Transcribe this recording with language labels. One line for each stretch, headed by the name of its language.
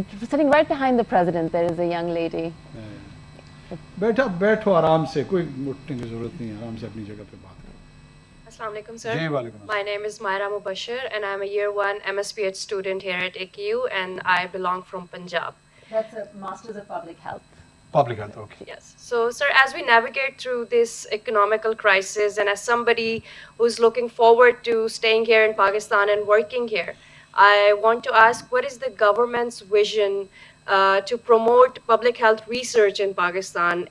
English: Sitting right behind the president, there is a young lady.
Urdu: بیٹھو آرام سے, کوئی اٹھنے کی ضرورت نہیں ہے, آرام سے اپنی جگہ پہ بات کرو.
English: Assalamu alaikum, sir.
Urdu: جی وعلیکم السلام.
English: My name is Maryam and I'm a year 1 MSPH student here at AKU and I belong from Punjab. That's a Masters of Public Health. Public health, okay. Yes. So, sir, as we navigate through this economical crisis and as somebody who's looking forward to staying here in Pakistan and working here, I want to ask, what is the government's vision to promote public health research in Pakistan?